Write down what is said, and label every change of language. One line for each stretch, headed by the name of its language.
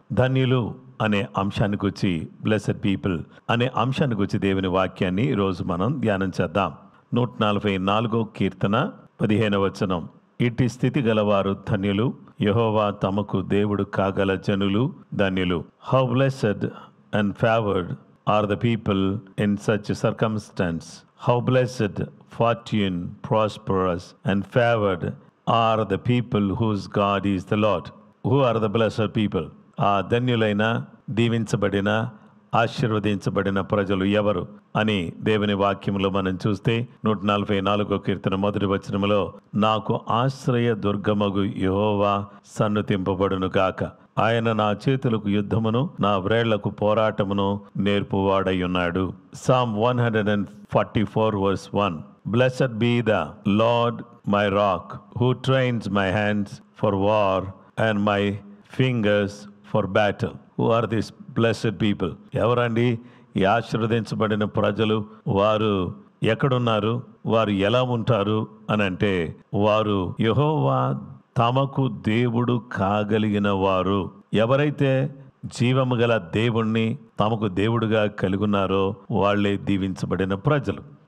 Telugu: ధన్యులు అనే అంశాన్ని గురించి,
English: blessed people
Telugu: అనే అంశాన్ని గురించి దేవుని వాక్యాన్ని ఈరోజు మనం ధ్యానం చేద్దాం. 144 కీర్తన 15వ వచనం. ఇట్టి స్థితి గలవారు ధన్యులు, యెహోవా తమకు దేవుడు కాగల జనులు ధన్యులు.
English: How blessed and favoured are the people in such circumstance. How blessed, fortune, prosperous, and favored are the people whose God is the Lord. Who are the blessed people?
Telugu: ఆ ధన్యులైన, దీవించబడిన, ఆశీర్వదించబడిన ప్రజలు ఎవరు అని దేవుని వాక్యంలో మనం చూస్తే 144 కీర్తన 1వ వచనములో, నాకు ఆశ్రయ దుర్గమగు యెహోవా సన్నుతింపబడును గాక. ఆయన నా చేతులకు యుద్ధమును, నా వ్రేళ్లకు పోరాటమును నేర్పువాడయ్యున్నాడు.
English: Psalm 144 verse 1. Blessed be the Lord my rock, who trains my hands for war and my fingers for battle. Who are these blessed people?
Telugu: ఎవరండి ఈ ఆశీర్వదించబడిన ప్రజలు? వారు ఎక్కడున్నారు? వారు ఎలా ఉంటారు అని అంటే, వారు యెహోవా తమకు దేవుడు కాగలిగిన వారు. ఎవరైతే జీవము గల దేవుణ్ణి తమకు దేవుడుగా కలిగున్నారో వాళ్ళే దీవించబడిన ప్రజలు.